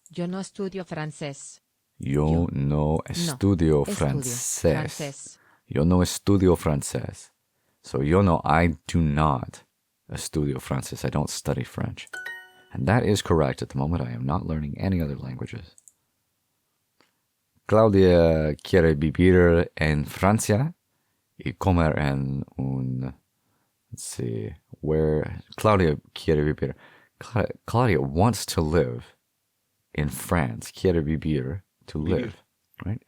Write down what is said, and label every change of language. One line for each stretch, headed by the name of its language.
Spanish: Yo no estudio francés. Yo no estudio francés. Yo no estudio francés.
English: So
Spanish: yo no,
English: I do not
Spanish: estudio francés.
English: I don't study French. And that is correct. At the moment, I am not learning any other languages.
Spanish: Claudia quiere vivir en Francia y comer en un...
English: Let's see, where...
Spanish: Claudia quiere vivir...
English: Claudia wants to live in France.
Spanish: Quiere vivir,
English: to live, right?